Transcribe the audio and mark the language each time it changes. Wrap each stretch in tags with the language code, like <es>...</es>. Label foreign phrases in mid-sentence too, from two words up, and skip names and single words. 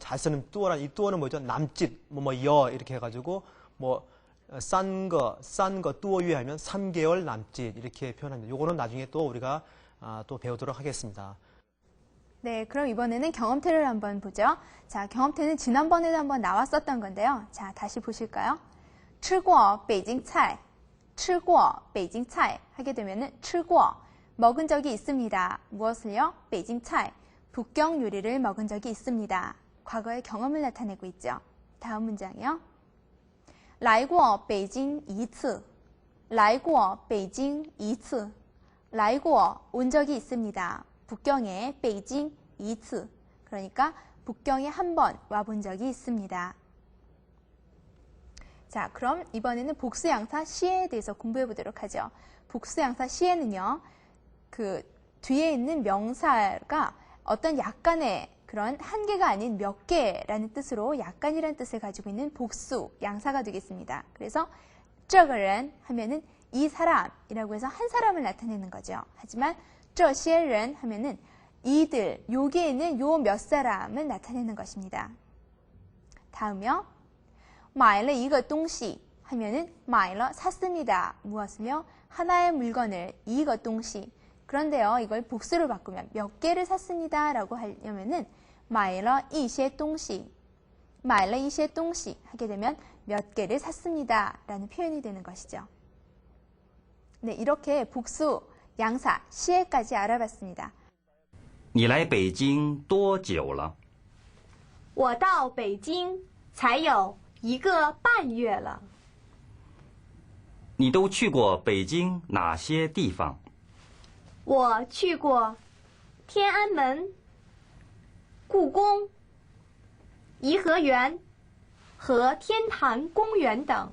<ko>잘 쓰는 뚜어란 이 뚜어는 뭐죠? 남짓 여 이렇게 해가지고 싼 거 뚜어 위에 하면 3개월 남짓 이렇게 표현합니다. 요거는 나중에 또 우리가 또 배우도록 하겠습니다. 네, 그럼 이번에는 경험태를 한번 보죠. 자, 경험태는 지난번에도 한번 나왔었던 건데요. 자, 다시 보실까요?</ko> <zh>吃过北京菜吃过北京菜</zh> <ko>하게 되면은 吃过 먹은 적이 있습니다. 무엇을요? 北京菜 북경 요리를 먹은 적이 있습니다. 과거의 경험을 나타내고 있죠. 다음 문장이요.</ko> <zh>来过北京一次来过北京一次来过</zh> <ko>온 적이 있습니다. 북경에</ko> <zh>北京一次</zh> <ko>그러니까 북경에 한 번 와본 적이 있습니다. 자, 그럼 이번에는 복수양사 시에 대해서 공부해 보도록 하죠. 복수양사 시에는요, 그 뒤에 있는 명사가 어떤 약간의 그런 한 개가 아닌 몇 개라는 뜻으로 약간이라는 뜻을 가지고 있는 복수 양사가 되겠습니다. 그래서</ko> <zh>这个人</zh> <ko>하면은 이 사람이라고 해서 한 사람을 나타내는 거죠. 하지만</ko> <zh>这些人</zh> <ko>하면은 이들, 여기에 있는 요 몇 사람을 나타내는 것입니다. 다음이요.</ko> <zh>买了一个东西</zh> <ko>하면은 买了 샀습니다. 무엇을요? 하나의 물건을</ko> <zh>一个东西</zh> <ko>그런데요, 이걸 복수로 바꾸면 몇 개를 샀습니다 라고 하려면은</ko> <zh>买了一些东西买了一些东西</zh> <ko>하게 되면 몇 개를 샀습니다 라는 표현이 되는 것이죠. 네, 이렇게 복수 양사 시에까지 알아봤습니다.</ko> <zh>你来北京多久了？我到北京才有1个半月了。你都去过北京哪些地方？我去过天安门、故宫、颐和园和天坛公园等。</zh>